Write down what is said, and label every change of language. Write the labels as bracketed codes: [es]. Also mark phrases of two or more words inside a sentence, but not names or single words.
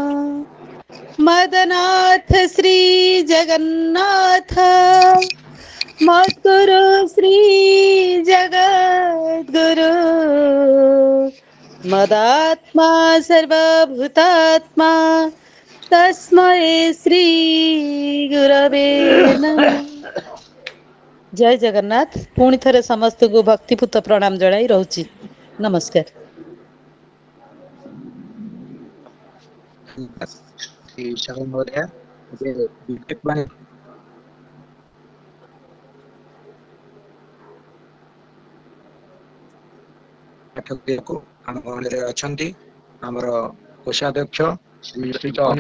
[sa] मदनाथ श्री जगन्नाथ मद्गुरु श्री जगद्गुरु मदात्मा सर्वभूतात्मा तस्मै श्री गुरवे नमः। [or] ଜୟ ଜଗନ୍ନାଥ। ପୁଣି ଥରେ ସମସ୍ତ କୁ ଭକ୍ତିପୂତ ପ୍ରଣାମ ଜଣାଇ ରହୁଛି। नमस्कार। ଆମ ଗହଣରେ ଅଛନ୍ତି ଆମର କୋଷାଧ୍ୟକ୍ଷ ଶ୍ରୀଯୁକ୍ତ